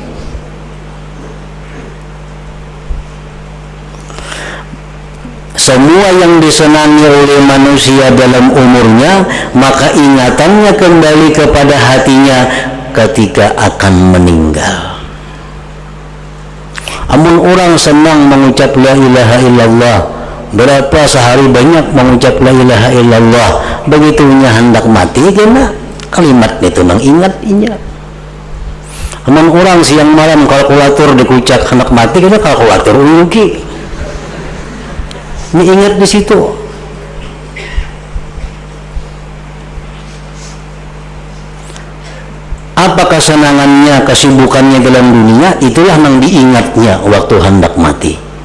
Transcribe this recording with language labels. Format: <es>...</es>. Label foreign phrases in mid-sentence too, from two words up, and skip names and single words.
<id>Semua yang disenangi oleh manusia dalam umurnya, maka ingatannya kembali kepada hatinya ketika akan meninggal.</id> <bjn>Amun orang senang mengucap</bjn> <ar>لا إله إلا الله,</ar> <bjn>berapa sehari banyak mengucap</bjn> <ar>لا إله إلا الله,</ar> <bjn>begitunya hendak mati kena kalimat itu nang ingat inya. Amun orang siang malam kalkulator dikucak hendak mati kena kalkulator uyuki.</bjn> <id>Ini ingat di situ. Apa kesenangannya, kesibukannya dalam dunia, itulah yang diingatnya waktu hendak mati.</id>